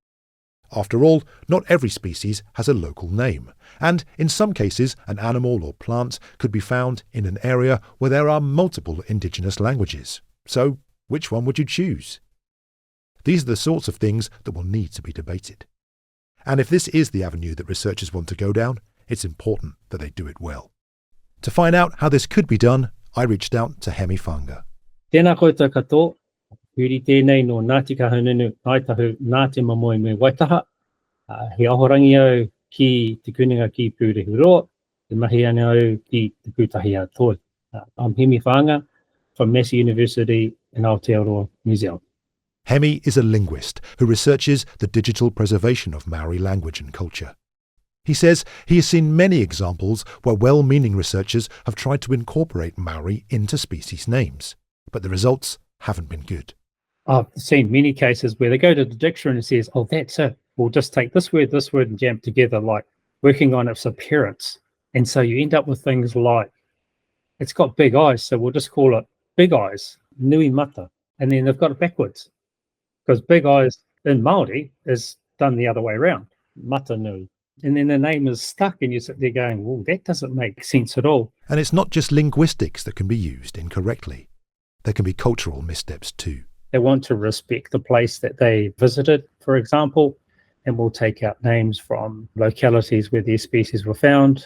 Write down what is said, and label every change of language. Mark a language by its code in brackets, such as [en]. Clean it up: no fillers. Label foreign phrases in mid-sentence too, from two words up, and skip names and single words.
[en] After all, not every species has a local name, and in some cases an animal or plant could be found in an area where there are multiple indigenous languages. So, which one would you choose? These are the sorts of things that will need to be debated. And if this is the avenue that researchers want to go down, it's important that they do it well. To find out how this could be done, I reached out to Hemi Whanga. [mi] Tēnā koutou katoa, huri tēnei no Ngāti Kahungunu Ngaitahu Ngāti Mamoe me Waitaha. He ahorangi au ki te kuninga ki Pūrehuroa, te mahi ana au ki te pūtahi atoa. [en] I'm Hemi Whanga from Massey University in Aotearoa, New Zealand. Hemi is a linguist who researches the digital preservation of Maori language and culture. He says he has seen many examples where well-meaning researchers have tried to incorporate Maori into species names, but the results haven't been good. I've seen many cases where they go to the dictionary and says, oh, that's it. We'll just take this word and jam it together, like working on its appearance. And so you end up with things like, it's got big eyes, so we'll just call it big eyes, [mi] nui mata. [en] And then they've got it backwards. Because big eyes in Māori is done the other way around, [mi] mata nui. [en] And then the name is stuck and you sit there going, well, that doesn't make sense at all. And it's not just linguistics that can be used incorrectly. There can be cultural missteps too. They want to respect the place that they visited, for example, and will take out names from localities where these species were found.